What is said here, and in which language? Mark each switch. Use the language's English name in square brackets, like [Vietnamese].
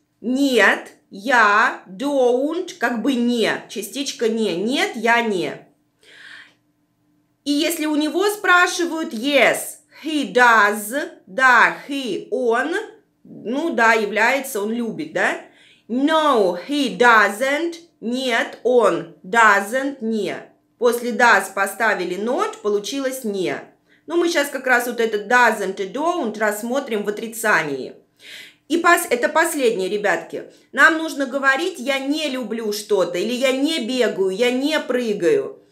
[Russian] Нет, я don't, как бы не. Частичка не. Нет, я не. И если у него спрашивают yes, he does, да, he, он, ну да, является, он любит, да? [English] No, he doesn't, нет, он, doesn't, не. [Russian] После does поставили not, получилось не. Но мы сейчас как раз вот этот doesn't и don't рассмотрим в отрицании. И это последнее, ребятки. Нам нужно говорить «я не люблю что-то» или «я не бегаю», «я не прыгаю».